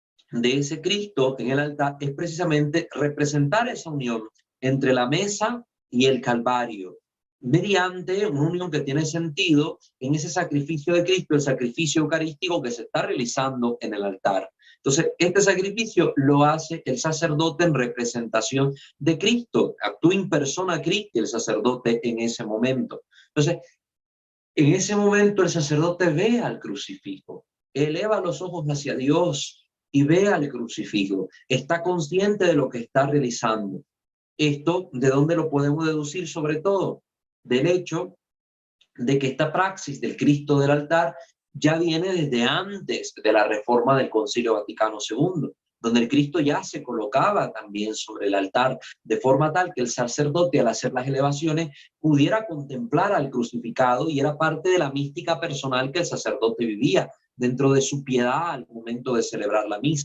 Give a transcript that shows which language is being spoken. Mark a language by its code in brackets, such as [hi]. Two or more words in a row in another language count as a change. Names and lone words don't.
[es] de ese Cristo en el altar es precisamente representar esa unión entre la mesa y el Calvario, mediante una unión que tiene sentido en ese sacrificio de Cristo, el sacrificio eucarístico que se está realizando en el altar. Entonces, este sacrificio lo hace el sacerdote en representación de Cristo, actúa [la] in persona Christi [es] el sacerdote en ese momento. Entonces, en ese momento el sacerdote ve al crucifijo, eleva los ojos hacia Dios y ve al crucifijo, está consciente de lo que está realizando. Esto, ¿de dónde lo podemos deducir? Sobre todo del hecho de que esta praxis del Cristo del altar ya viene desde antes de la reforma del Concilio Vaticano II, donde el Cristo ya se colocaba también sobre el altar, de forma tal que el sacerdote, al hacer las elevaciones, pudiera contemplar al crucificado, y era parte de la mística personal que el sacerdote vivía dentro de su piedad al momento de celebrar la misa.